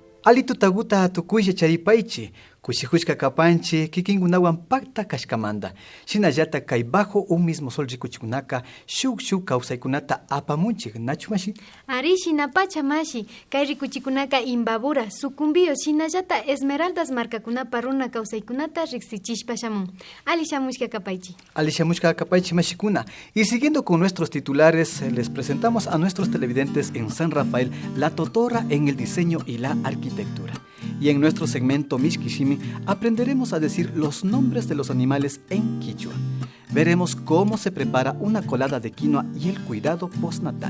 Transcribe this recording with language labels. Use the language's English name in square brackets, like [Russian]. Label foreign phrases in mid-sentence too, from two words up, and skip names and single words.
[Quechua] Ali tutaguta tukuysha charipaychi, kushijushka kapanchi, kikinkunawan pakta kashkamanta. Shinallata kay bajo un mismo sol rikuchikunaka, shuk kawsaykunata apamunchik, nachu mashi? Ari shinapacha mashi, kay rikuchikunaka imbabura, sucumbio, shinallata esmeraldas markakunapa runa kawsaykunata riksichishpa shamun. Ali shamushka kapaychi. Ali shamushka kapaychi mashikuna. [Spanish] Y siguiendo con nuestros titulares, les presentamos a nuestros televidentes en San Rafael la totora en el diseño y la arquitectura. Y en nuestro segmento Mishkishimi aprenderemos a decir los nombres de los animales en quichua. Veremos cómo se prepara una colada de quinoa y el cuidado postnatal.